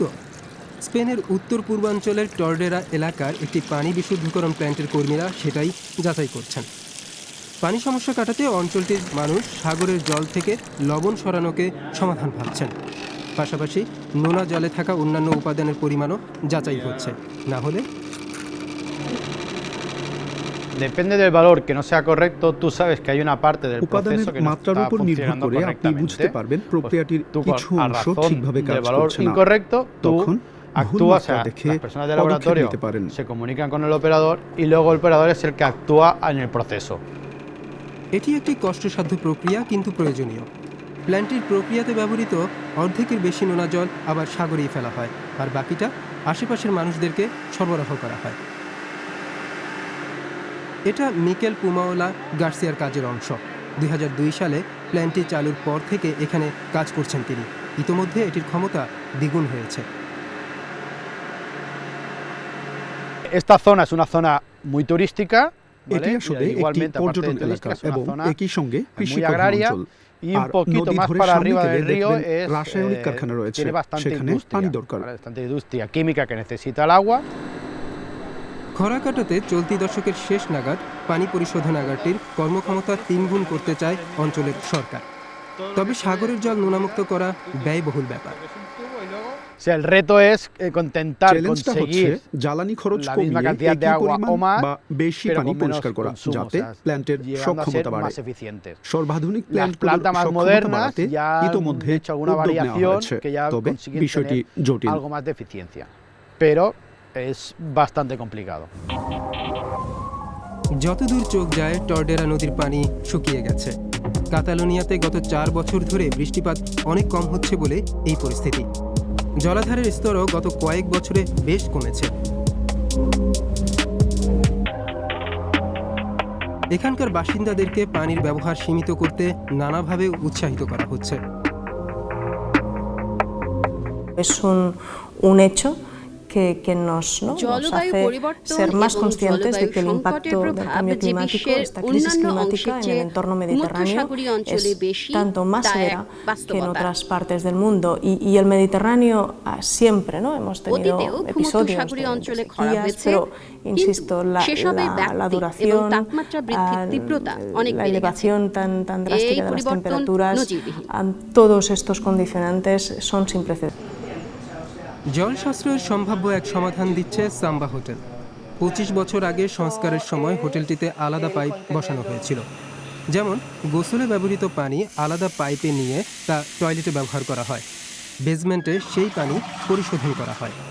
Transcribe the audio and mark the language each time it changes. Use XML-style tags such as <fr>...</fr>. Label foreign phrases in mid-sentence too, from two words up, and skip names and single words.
<bn>স্পেনের উত্তর পূর্বাঞ্চলের টর্ডেরা এলাকার একটি পানি বিশুদ্ধকরণ প্ল্যান্টের কর্মীরা সেটাই যাচাই করছেন। পানি সমস্যা কাটাতে অঞ্চলটির মানুষ সাগরের জল থেকে লবণ সরানোকে সমাধান ভাবছেন। পাশাপাশি নোনা জলে থাকা অন্যান্য উপাদানের পরিমাণও যাচাই হচ্ছে, না হলে</bn> <es>Depende del valor que no sea correcto, tú sabes que hay una parte del</es> <bn>উপাদানের</bn> <es>proceso que no</es> <bn>মাত্রার</bn> <es>está</es> <bn>উপর নির্ভর</bn> <es>funcionando</es> <bn>করে আপনি বুঝতে</bn> <es>correctamente.</es> <bn>পারবেন প্রক্রিয়াটির</bn> <es>Tú</es> <bn>কিছু</bn> <es>a</es> <bn>অংশ</bn> <es>razón</es> <bn>ঠিকভাবে কাজ</bn> <es>del valor</es> <bn>করছে না।</bn> <es>incorrecto, tú</es> <bn>তখন ভুল</bn> <es>actúas, o</es> <bn>মাত্রা</bn> <es>sea,</es> <bn>দেখে</bn> <es>las personas del</es> <bn>পদক্ষেপ</bn> <es>laboratorio</es> <bn>নিতে পারেন।</bn> <es>se comunican con el operador y luego el operador es el que actúa en el proceso.</es> <bn>এটি একটি কষ্টসাধ্য প্রক্রিয়া, কিন্তু প্রয়োজনীয়। প্ল্যান্টটির প্রক্রিয়াতে ব্যবহৃত অর্ধেকের বেশি নোনা জল আবার সাগরেই ফেলা হয়, আর বাকিটা আশেপাশের মানুষদেরকে সরবরাহ করা হয়। এটা মিকেল পুমাওলা গার্সিয়ার কাজের অংশ। 2002 সালে প্ল্যান্টটি চালুর পর থেকে এখানে কাজ করছেন তিনি। ইতোমধ্যে এটির ক্ষমতা দ্বিগুণ হয়েছে।</bn> <es>Esta zona es una zona muy turística,</es> <bn>এটি</bn> <es>¿vale?</es> <bn>আসলে</bn> <es>Y</es> <bn>একটি</bn> <es>igualmente, aparte</es> <bn>পর্যটন</bn> <es>de</es> <bn>এলাকা</bn> <es>turística, es una</es> <bn>এবং</bn> <es>zona</es> <bn>একই সঙ্গে</bn> <es>muy</es> <bn>কৃষিপ্রধান</bn> <es>agraria.</es> <bn>অঞ্চল।</bn> <es>Y un</es> <bn>আর</bn> <es>poquito</es> <bn>নদী</bn> <es>más</es> <bn>ধরে</bn> <es>para</es> <bn>সামনে</bn> <es>arriba</es> <bn>গেলে</bn> <es>del río</es> <bn>দেখবেন</bn> <es>es</es> <bn>রাসায়নিক কারখানা রয়েছে,</bn> <es>tiene bastante</es> <bn>সেখানে</bn> <es>industria,</es> <bn>পানি দরকার।</bn> <es>¿vale? Bastante industria química que necesita el agua.</es> <bn>খরা কাটাতে চলতি দশকের শেষ নাগাদ পানি পরিশোধনাগারটির কর্মক্ষমতা 3 গুণ করতে চায় অঞ্চলের সরকার। তবে সাগরের জল নোনামুক্ত করা ব্যয়বহুল ব্যাপার।</bn> <es>O sea, el reto es intentar</es> <bn>চ্যালেঞ্জটা হচ্ছে</bn> <es>conseguir</es> <bn>জ্বালানি খরচ</bn> <es>la misma</es> <bn>কমিয়ে</bn> <es>cantidad de</es> <bn>একই</bn> <es>agua</es> <bn>পরিমাণ</bn> <es>o más,</es> <bn>বা বেশি</bn> <es>pero</es> <bn>পানি</bn> <es>con menos</es> <bn>পরিষ্কার করা,</bn> <es>consumo,</es> <bn>যাতে</bn> <es>o sea,</es> <bn>প্ল্যান্টের</bn> <es>llegando a ser</es> <bn>সক্ষমতা বাড়ে।</bn> <es>más eficientes.</es> <bn>সর্বাধুনিক</bn> <es>Las</es> <bn>প্ল্যান্টগুলোর</bn> <es>plantas más</es> <bn>সক্ষমতা</bn> <es>modernas</es> <bn>বাড়াতে</bn> <es>ya</es> <bn>ইতোমধ্যে</bn> <es>han hecho alguna</es> <bn>উদ্যোগ নেওয়া</bn> <es>variación</es> <bn>হয়েছে,</bn> <es>que ya</es> <bn>তবে</bn> <es>consiguen</es> <bn>বিষয়টি</bn> <es>tener</es> <bn>জটিল।</bn> <es>algo más de eficiencia, pero es bastante complicado.</es> <bn>যতদূর চোখ যায় টর্ডেরা নদীর পানি শুকিয়ে গেছে। কাতালোনিয়াতে গত 4 বছর ধরে বৃষ্টিপাত অনেক কম হচ্ছে বলে এই পরিস্থিতি। জলাধারের স্তরও গত কয়েক বছরে বেশ কমেছে। এখানকার বাসিন্দাদেরকে পানির ব্যবহার সীমিত করতে নানাভাবে উৎসাহিত করা হচ্ছে।</bn> <es>Es un hecho que nos hace ser más conscientes de que el impacto del cambio climático, esta crisis climática en el entorno mediterráneo, es tanto más severa que en otras partes del mundo. Y el Mediterráneo siempre, ¿no? Hemos tenido episodios de sequías, pero insisto, la duración, la elevación tan drástica de las temperaturas, todos estos condicionantes son sin precedentes.</es> <bn>জল সাশ্রয়ের সম্ভাব্য এক সমাধান দিচ্ছে সাম্বা হোটেল। 25 বছর আগে সংস্কারের সময় হোটেলটিতে আলাদা পাইপ বসানো হয়েছিল। যেমন গোসলে ব্যবহৃত পানি আলাদা পাইপে নিয়ে তা টয়লেটে ব্যবহার করা হয়। বেসমেন্টে সেই পানি পরিশোধন করা হয়।</bn>